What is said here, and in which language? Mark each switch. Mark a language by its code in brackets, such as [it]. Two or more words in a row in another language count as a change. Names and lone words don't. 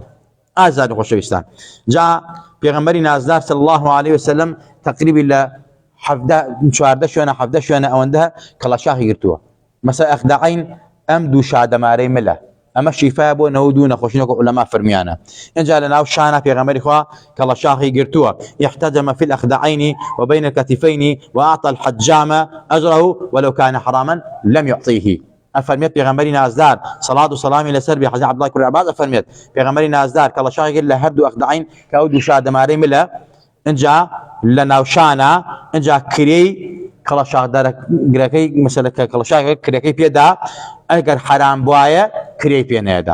[ckb] ئازاد و خۆشەویستان، جا پێغەمبەری نازدار [ar] صلی الله عليه وسلم [ckb] تقریبی لە 14 شوێنە 17 شوێنە ئەوەندە کەڵەشاقی گرتووە. مەسەلە ئەخدەعین ئەم دوو شادەمارەی ملە، ئەمە شیفای بۆ 92 نەخۆشینەوەکو عولەما فەرمیانە. اینجا لە ناو شانە پێغەمبەری خوا کەڵەشاقی گرتووە. [ar] احتجم في الأخدعين وبين الكتفين وأعطى الحجام أجره ولو كان حراما لم يعطيه. [ckb] أفرميت پێغەمبەری نازدار صلاة و سلامی لەسەر بێ حەزرەت عەبدوڵای کوڕی عەباس ئەفەرمێت پێغەمبەری نازدار کەڵەشاقی گرت لە هەردوو ئەخدەعین کە ئەو دوو شادەمارەی ملە. اینجا لە ناوشانە اینجا کرێی کەڵەشاقدارەکەی مەسەلە کە کەڵەشاقی کرێکەی پێدا، ئەگەر حرام بوایە کرێی پێ نەیەدا.